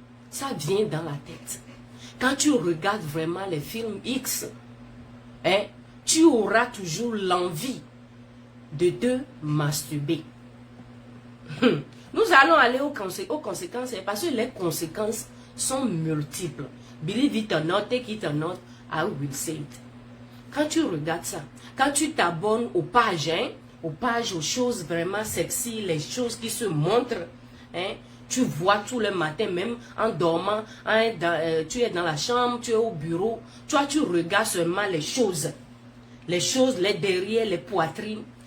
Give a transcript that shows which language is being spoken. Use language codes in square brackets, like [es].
[fr] Ça vient dans la tête. Quand tu regardes vraiment les films X, hein, tu auras toujours l'envie de te masturber. Nous allons aller aux conséquences parce que les conséquences sont multiples. [en] Believe it or not, take it or not, I will say it. [fr] Quand tu regardes ça, quand tu t'abonnes aux pages, hein, aux choses vraiment sexy, les choses qui se montrent, hein, tu vois tout le matin, même en dormant, hein, tu es dans la chambre, tu es au bureau, toi tu regardes seulement les choses, les derrière, les poitrines.